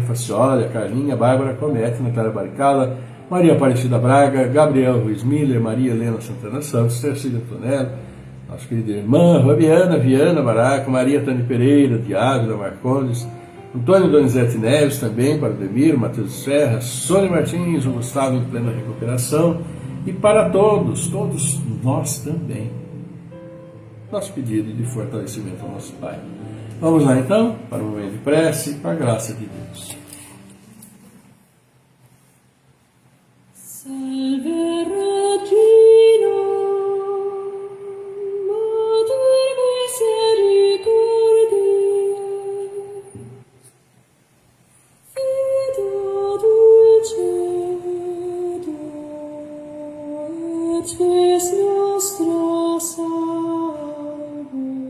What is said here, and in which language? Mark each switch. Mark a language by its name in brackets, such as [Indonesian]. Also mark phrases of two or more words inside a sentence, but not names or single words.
[Portuguese] Faciola, Carlinha, Bárbara Comete, Natália Baricala, Maria Aparecida Braga, Gabriel Ruiz Miller, Maria Helena Santana Santos, Tercília Antonello, nossa querida irmã, Fabiana Viana Baraca, Maria Tânia Pereira, Diário da Marcondes, Antônio Donizete Neves também, para Demir, Matheus Serra, Sônia Martins, o Gustavo em plena recuperação, e para todos nós também, nosso pedido de fortalecimento ao nosso Pai. Vamos lá então, para o momento de prece, com a graça de Deus. [Latin] Salve Regina, Mater misericordiae, Vita dulcedo, et spes nostra salve.